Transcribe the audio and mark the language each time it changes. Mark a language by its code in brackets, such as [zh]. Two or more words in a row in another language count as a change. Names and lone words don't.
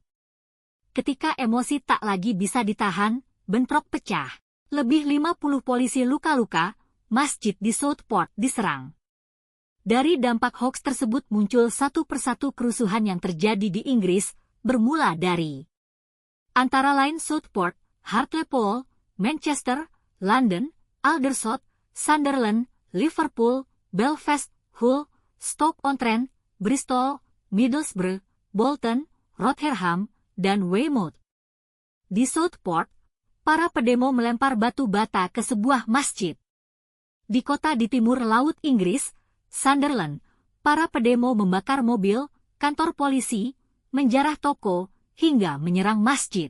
[id] Ketika emosi tak lagi bisa ditahan, bentrok pecah. Lebih 50 polisi luka-luka, masjid di Southport diserang. Dari dampak hoaks tersebut muncul satu persatu kerusuhan yang terjadi di Inggris, bermula dari antara lain Southport, Hartlepool, Manchester, London, Aldershot, Sunderland, Liverpool, Belfast, Hull, Stoke-on-Trent, Bristol, Middlesbrough, Bolton, Rotherham, dan Weymouth. Di Southport, para pedemo melempar batu bata ke sebuah masjid. Di kota di timur laut Inggris, Sunderland, para pedemo membakar mobil, kantor polisi, menjarah toko, hingga menyerang masjid.